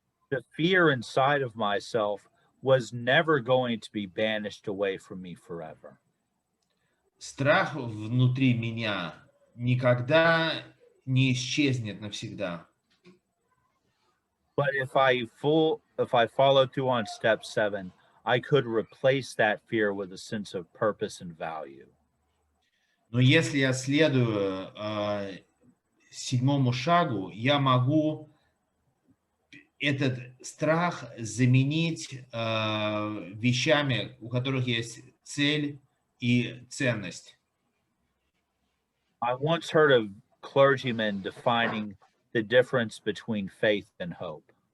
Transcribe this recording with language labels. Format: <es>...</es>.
<en>The fear inside of myself was never going to be banished away from me forever.</en> <ru>Страх внутри меня никогда не исчезнет навсегда.</ru> <en>But if I followed through on step 7, I could replace that fear with a sense of purpose and value.</en> <ru>Но если я следую седьмому шагу, я могу этот страх заменить вещами, у которых есть цель и ценность.</ru> <en>I once heard of clergymen defining the difference between faith and hope.</en>